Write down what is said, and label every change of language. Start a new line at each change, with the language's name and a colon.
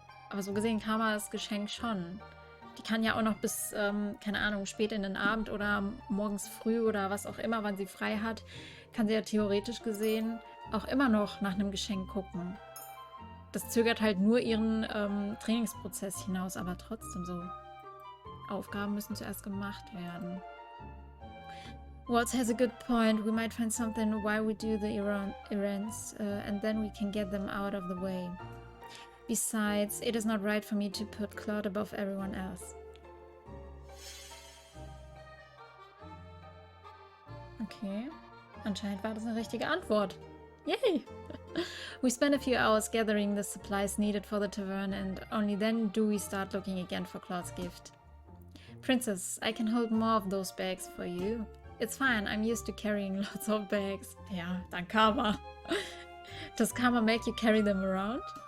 German: Aber so gesehen kann man das Geschenk schon. Die kann ja auch noch bis, keine Ahnung, spät in den Abend oder morgens früh oder was auch immer, wann sie frei hat, kann sie ja theoretisch gesehen auch immer noch nach einem Geschenk gucken. Das zögert halt nur ihren Trainingsprozess hinaus, aber trotzdem so. Aufgaben müssen zuerst gemacht werden.
English: Waltz has a good point. We might find something while we do the errands, and then we can get them out of the way. Besides, it is not right for me to put Claude above everyone else. Okay.
German: Anscheinend war das eine richtige Antwort. Yay!
English: We spend a few hours gathering the supplies needed for the tavern, and only then do we start looking again for Claude's gift. Princess, I can hold more of those bags for you. It's fine, I'm used to carrying lots of bags.
German: Ja, dank Karma.
English: Does Karma make you carry them around?